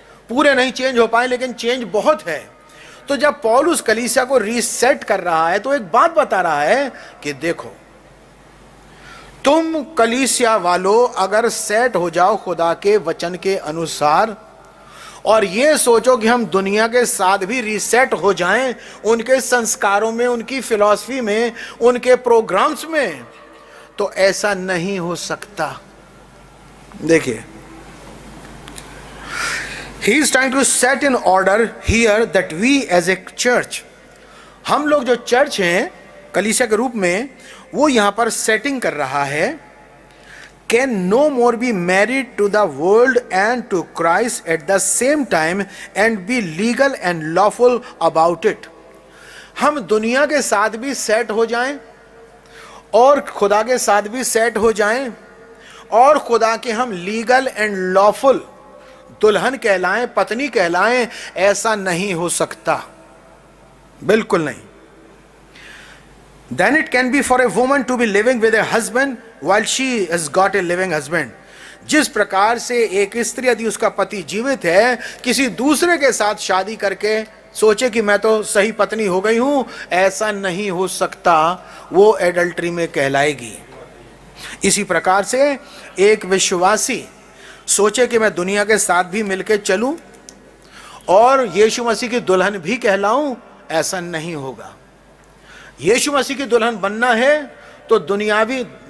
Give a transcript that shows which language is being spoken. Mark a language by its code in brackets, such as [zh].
[hi] पूरे नहीं चेंज हो पाए लेकिन चेंज बहुत है। तो जब पौलुस कलीसिया को रीसेट कर रहा है तो एक बात बता रहा है कि देखो तुम कलीसिया वालों अगर सेट हो जाओ खुदा के वचन के अनुसार और ये सोचो कि हम दुनिया के साथ भी रीसेट हो जाएं, उनके संस्कारों में, उनकी फिलॉसफी में, उनके प्रोग्राम्स में, तो ऐसा नहीं हो सकता। देखिए, [en] He is trying to set in order here that we as a church, [hi] हम लोग जो चर्च हैं कलीसिया के रूप में, वो यहाँ पर सेटिंग कर रहा है, [en] can no more be married to the world and to Christ at the same time and be legal and lawful about it। [hi] हम दुनिया के साथ भी सेट हो जाएं और खुदा के साथ भी सेट हो जाएं और खुदा के हम लीगल एंड लॉफुल दुल्हन कहलाएं, पत्नी कहलाएं, ऐसा नहीं हो सकता, बिल्कुल नहीं। [en] Then it can be for a woman to be living with a husband while she has got a living husband। [hi] जिस प्रकार से एक स्त्री यदि उसका पति जीवित है, किसी दूसरे के साथ शादी करके सोचे कि मैं तो सही पत्नी हो गई हूं, ऐसा नहीं हो सकता, वो एडल्ट्री में कहलाएगी। इसी प्रकार से एक विश्वासी सोचे कि मैं दुनिया के साथ भी मिलके चलूं और यीशु मसीह की दुल्हन भी कहलाऊं, ऐसा नहीं होगा। यीशु मसीह की दुल्हन बनना है तो दुनियावी